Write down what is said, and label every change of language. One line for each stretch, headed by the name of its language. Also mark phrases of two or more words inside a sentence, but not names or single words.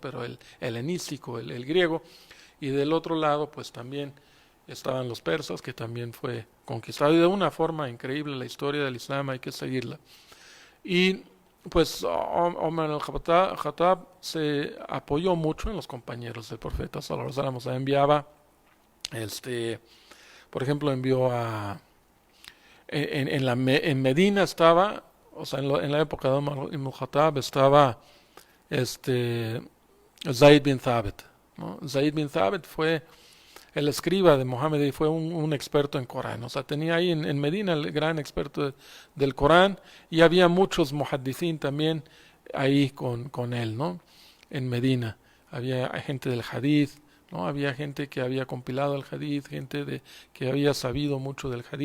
Spanish: Pero el helenístico, el griego, y del otro lado pues también estaban los persas, que también fue conquistado, y de una forma increíble la historia del Islam hay que seguirla. Y pues Omar al-Khattab se apoyó mucho en los compañeros del profeta
Arabic: صلى الله عليه وسلم.
Spanish: O sea, enviaba, por ejemplo, envió a en Medina estaba, o sea, en la época de Omar ibn al-Khattab estaba este Zaid bin Thabit, ¿no? Zaid bin Thabit fue el escriba de Mohammed y fue un experto en Corán. O sea, tenía ahí en Medina el gran experto del Corán, y había muchos muhaddithin también ahí con él, ¿no? En Medina. Había gente del hadith, ¿no? Había gente que había compilado el hadith, que había sabido mucho del hadith.